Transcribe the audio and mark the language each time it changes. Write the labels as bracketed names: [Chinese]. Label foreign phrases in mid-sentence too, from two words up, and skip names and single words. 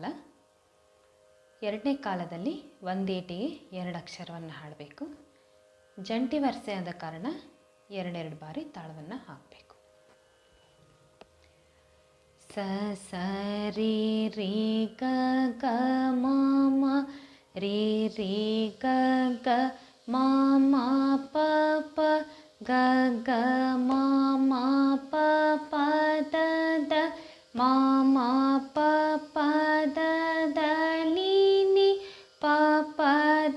[Kannada] ಎರಡನೇ ಕಾಲದಲ್ಲಿ ಒಂದೇಟಿಗೆ ಎರಡು ಅಕ್ಷರವನ್ನು ಹಾಡಬೇಕು. ಜಂಟಿ ವರ್ಸೆ ಆದ ಕಾರಣ ಎರಡೆರಡು ಬಾರಿ ತಾಳವನ್ನು ಹಾಕಬೇಕು. ಸ ಸ ರಿ ರಿ ಗ ಗ ಮ ಮ ರಿ ರಿ ಗ ಗ ಮ ಮ ಪ ಪ ಗ ಗ ಮ ಮ ಪ ಪ ದ ದ ಮ ಮ ಪ ಪ ದ ದ ನಿ ನಿ ಪ ಪ ದ